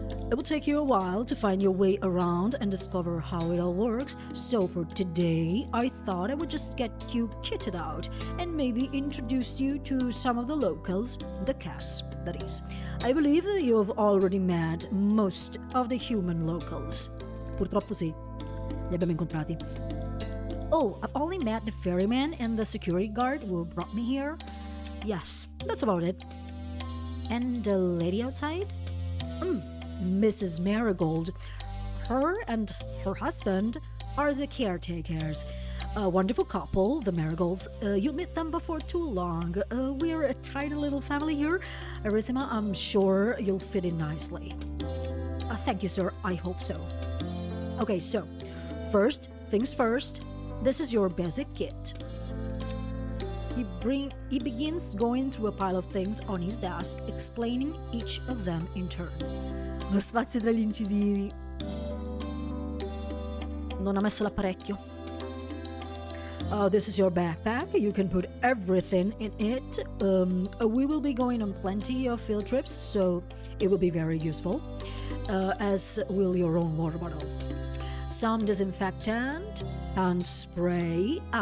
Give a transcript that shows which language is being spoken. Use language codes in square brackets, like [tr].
[en] It will take you a while to find your way around and discover how it all works, so for today, I thought I would just get you kitted out and maybe introduce you to some of the locals, the cats, that is. I believe that you have already met most of the human locals. [it] Purtroppo sì, li abbiamo incontrati. [en] Oh, I've only met the ferryman and the security guard who brought me here. Yes, that's about it. And the lady outside? Mrs. Marigold. Her and her husband are the caretakers. A wonderful couple, the Marigolds. You'll meet them before too long. We're a tidy little family here. Arissima, I'm sure you'll fit in nicely. Thank you, sir. I hope so. Okay, so, first things first, this is your basic kit. He begins going through a pile of things on his desk, explaining each of them in turn. [it] Lo spazio tra gli incisivi. Non ha messo l'apparecchio. [en] This is your backpack. You can put everything in it. We will be going on plenty of field trips, so it will be very useful, as will your own water bottle. Some disinfectant and spray.